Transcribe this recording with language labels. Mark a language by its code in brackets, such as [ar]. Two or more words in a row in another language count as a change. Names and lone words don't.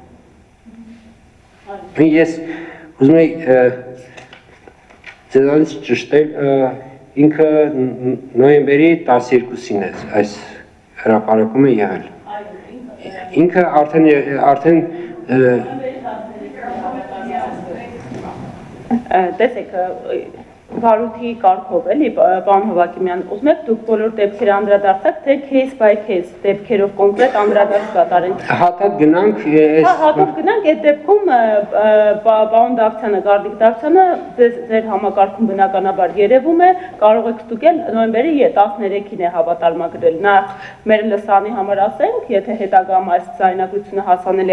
[hy] Ես ուզում եի ձեզանից ճշտել, ինքը նոյեմբերի 12-ին է այս հրապարակումը եղել։ Ինքը արդեն տեսեք, վարույթի կարգով էլի, պարոն Հովակիմյան, ուզում եք դուք բոլոր դեպքերը անդրադարձեք, թե [en] case by case [hy] դեպքերով կոնկրետ անդրադարձ կատարենք։ Հատած գնանք, հատած գնանք, այդ դեպքում պարոն Դավթյանը, Գառնիկ Դավթյանը ձեր համակարգում բնականաբար երևում է, կարող եք ստուգել նոյեմբերի 13-ին է հավատարմագրել։ Նախ մեր լսանի համար ասենք, եթե հետագայում այս ձայնագրությունը հասանելի